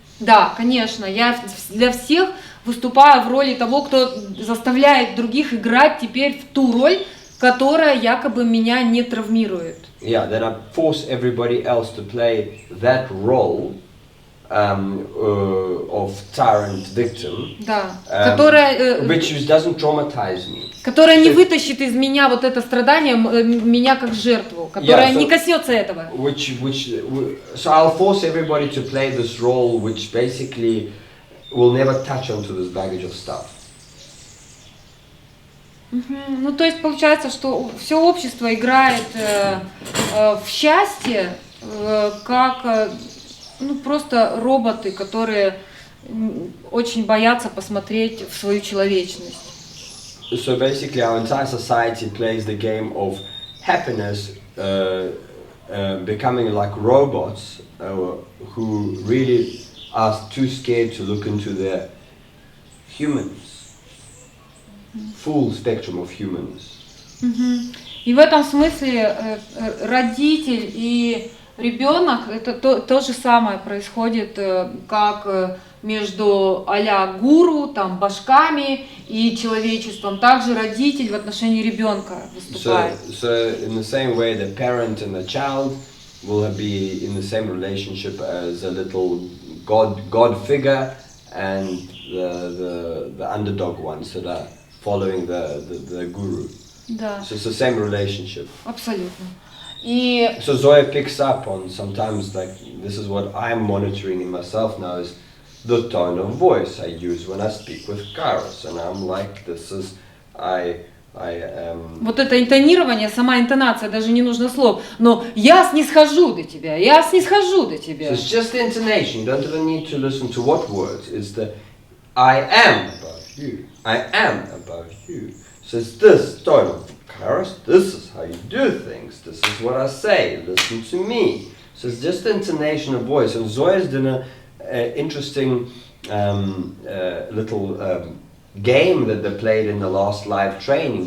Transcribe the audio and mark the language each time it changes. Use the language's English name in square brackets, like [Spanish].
[Russian] Да, конечно, я для всех выступаю в роли того, кто заставляет других играть теперь в ту роль, которая якобы меня не травмирует. [English] Yeah, then I force everybody else to play that role of tyrant victim, [Russian] Да, которая, [English] which doesn't traumatize me. [Russian] которая не вытащит из меня вот это страдание, меня как жертву, которая не коснется этого. [English] So I'll force everybody to play this role, which basically will never touch onto this baggage of stuff. [Russian] Ну, то есть получается, что все общество играет в счастье, как ну, просто роботы, которые очень боятся посмотреть в свою человечность. [English] So basically our entire society plays the game of happiness, becoming like robots who really are too scared to look into their humans. Full spectrum of humans. [Russian] И в этом смысле родитель и ребенок это то же самое происходит, как между а-ля гуру, там, башками и человечеством. Также родитель в отношении ребенка выступает. [English] So in the same way, the parent and the child will be in the same relationship as a little God figure and the underdog ones that are following the guru. [Russian] Да. [English] So it's the same relationship. [Russian] Абсолютно. И [English] So Zoya picks up on sometimes, like, this is what I'm monitoring in myself now, is the tone of voice I use when I speak with Kairos. And I'm like, this is, [Russian] вот это интонирование, сама интонация, даже не нужно слов, но я снисхожу до тебя, я снисхожу до тебя. [English] So it's just the intonation, you don't even need to listen to what words, it's the I am above you, I am above you. So it's this tone of Kairos, this is how you do things, this is what I say, listen to me. So it's just the intonation of voice. And Zoya's done an interesting little game that they played in the last live training.